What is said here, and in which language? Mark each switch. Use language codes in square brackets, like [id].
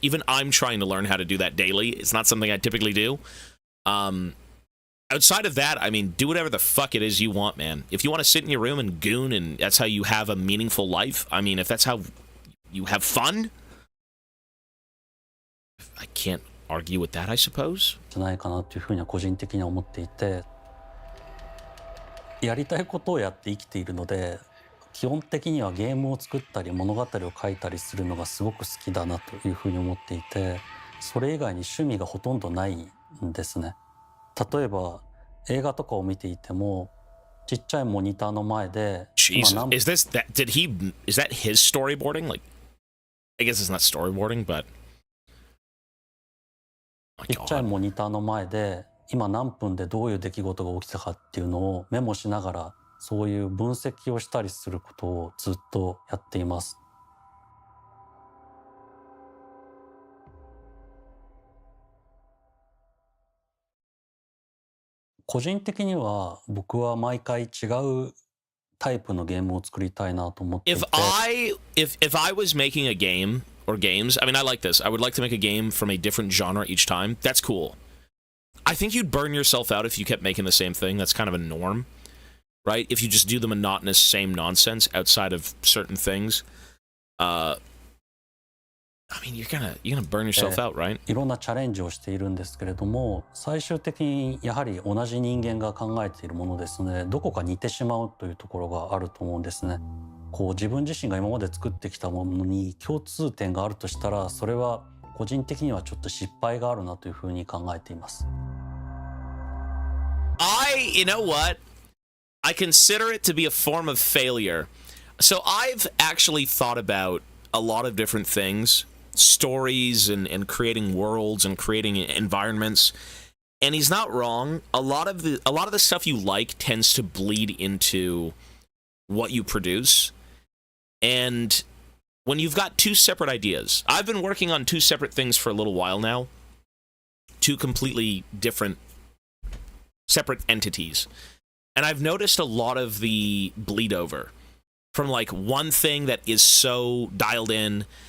[en] Even I'm trying to learn how to do that daily. It's not something I typically do. Outside of that, I mean, do whatever the fuck it is you want, man. If you want to sit in your room and goon and that's how you have a meaningful life, I mean, if that's how you have fun, I can't argue with that, I suppose. [ja] じゃないかなというふうには個人的には思っていて、やりたいことをやって生きているので、基本的にはゲームを作ったり物語を書いたりするのがすごく好きだなというふうに思っていて、それ以外に趣味がほとんどないんですね。例えば映画とかを見ていてもちっちゃいモニターの前で [en] Jesus, is that his storyboarding? Like, I guess it's not storyboarding, but [ja] ちっちゃいモニターの前で今何分でどういう出来事が起きたかっていうのをメモしながらそういう分析をしたりすることをずっとやっています。個人的には僕は毎回違うタイプのゲームを作りたいなと思っていて。 [en] If I was making a game or games, I mean, I like this. I would like to make a game from a different genre each time. That's cool. I think you'd burn yourself out if you kept making the same thing. That's kind of a norm, right? If you just do the monotonous same nonsense outside of certain things. I mean, you're gonna burn yourself out, right? [ja] いろんなチャレンジをしているんですけれども、最終的にやはり同じ人間が考えているものですので、どこか似てしまうというところがあると思うんですね。こう自分自身が今まで作ってきたものに共通点があるとしたら、それは個人的にはちょっと失敗があるなというふうに考えています。 [en] You know what? I consider it to be a form of failure. So I've actually thought about a lot of different things. Stories and creating worlds and creating environments, and he's not wrong. A lot of the stuff you like tends to bleed into what you produce, and when you've got two separate ideas, I've been working on two separate things for a little while now, two completely different separate entities, and I've noticed a lot of the bleed over from like one thing that is so dialed in.